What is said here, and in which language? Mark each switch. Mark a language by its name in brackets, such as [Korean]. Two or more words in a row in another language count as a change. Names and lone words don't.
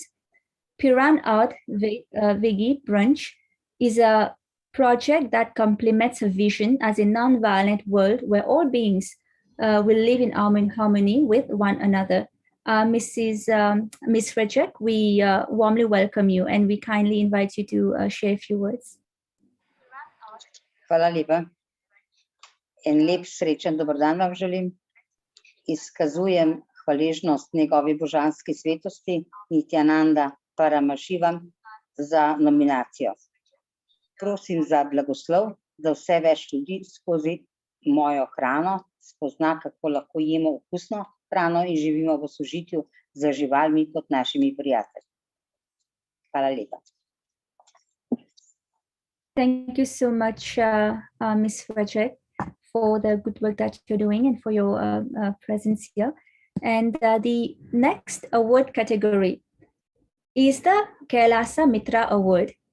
[English] Piran Art Veggie Brunch is a project that complements her vision as a non-violent world where all beings will live in harmony with one another. Miss Rejek, we warmly welcome you and we kindly invite you to share a few words. [Slovenian] Hvala lepa. En lep srečen dober dan vam želim. Izkazujem hvaležnost njegovi božanski svetosti Nithyananda Paramashivam za nominacijo. Prosim za blagoslov, da vse več ljudi skozi mojo hrano spozna, kako lahko jemo okusno hrano in živimo v sožitju z živalmi kot našimi prijatelji. Hvala lepa. [English] Thank you so much, Ms. Rejek, for the good work that you're doing and for your presence here. And the next award category is the Kailasa Mitra Award.